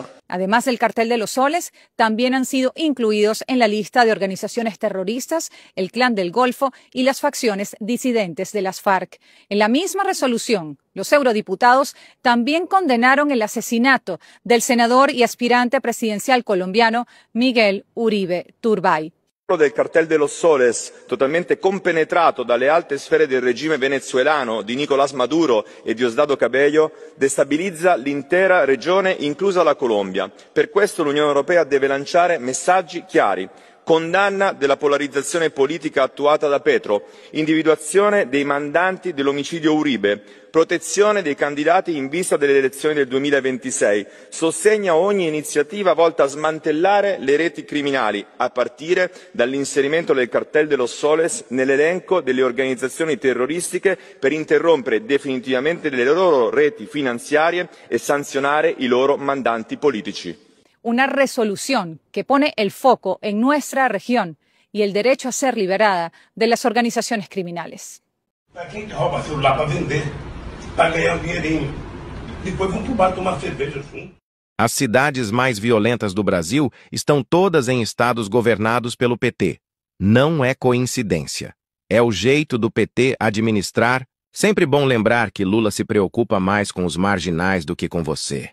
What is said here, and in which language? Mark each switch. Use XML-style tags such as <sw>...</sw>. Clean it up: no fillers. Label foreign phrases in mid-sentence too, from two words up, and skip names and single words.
<es>Además del Cartel de los Soles, también han sido incluidos en la lista de organizaciones terroristas el Clan del Golfo y las facciones disidentes de las FARC. En la misma resolución, los eurodiputados también condenaron el asesinato del senador y aspirante presidencial colombiano Miguel Uribe Turbay.</es> <it>Del Cartel de los Soles, totalmente compenetrato dalle alte sfere del regime venezuelano di Nicolás Maduro e Diosdado Cabello, destabilizza l'intera regione, inclusa la Colombia. Per questo l'Unione Europea deve lanciare messaggi chiari: condanna della polarizzazione politica attuata da Petro, individuazione dei mandanti dell'omicidio Uribe, protezione dei candidati in vista delle elezioni del 2026, sostegna ogni iniziativa volta a smantellare le reti criminali, a partire dall'inserimento del Cartel de los Soles nell'elenco delle organizzazioni terroristiche per interrompere definitivamente le loro reti finanziarie e sanzionare i loro mandanti politici.</it> <es>Una resolución que pone el foco en nuestra región y el derecho a ser liberada de las organizaciones criminales.</es> <pt>Para quem rouba celular para vender, para ganhar um dinheirinho. Depois vão pro bar tomar cerveja junto. As cidades mais violentas do Brasil estão todas em estados governados pelo PT. Não é coincidência. É o jeito do PT administrar. Sempre bom lembrar que Lula se preocupa mais com os marginais do que com você.</pt>